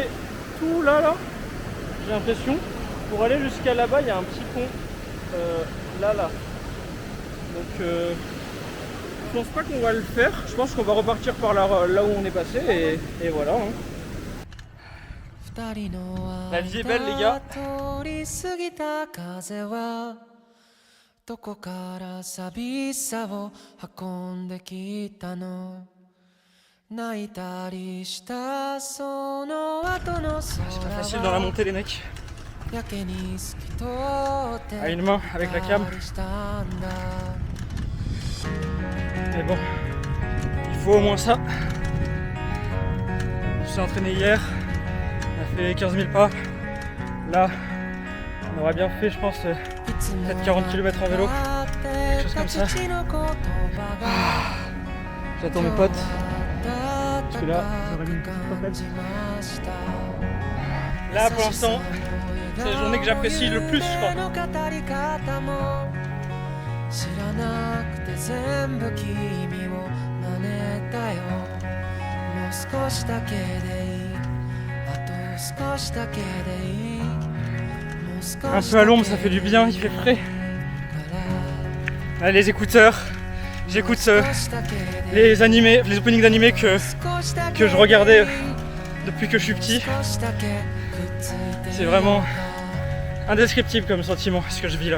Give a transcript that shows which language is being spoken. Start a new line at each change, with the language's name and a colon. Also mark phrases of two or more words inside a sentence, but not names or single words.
French: Tout là, j'ai l'impression, pour aller jusqu'à là-bas, il y a un petit pont, là. Donc, je pense pas qu'on va le faire. Je pense qu'on va repartir par là où on est passé et voilà. Hein. La vie est belle, les gars.
Japanese: 通り過ぎた風はどこから寂しさを運んできたの泣いたりしたその後の
French: C'est pas
Japanese: 空
French: facile dans la
Japanese: は
French: montée, les mecs.
Japanese: やけに透き通って
French: À une main, avec la cam.
Japanese: したんだ
French: Mais bon, il faut au moins ça. Je suis entraîné hier, on a fait 15 000 pas. Là, on aurait bien fait, je pense, peut-être 40 km en vélo. Quelque chose comme ça. J'attends mes potes. Parce que là, là pour l'instant, c'est la journée que j'apprécie le plus, je crois.
Japanese: 知らなくて全部君を真似たよもう少しだけでいいあと少しだけでいいもう少し
French: Un peu à l'ombre, ça fait du bien, il fait frais. Là, les écouteurs, j'écoute les animés, les openings d'animés que je regardais depuis que je suis petit. C'est vraiment indescriptible comme sentiment, ce que je vis là.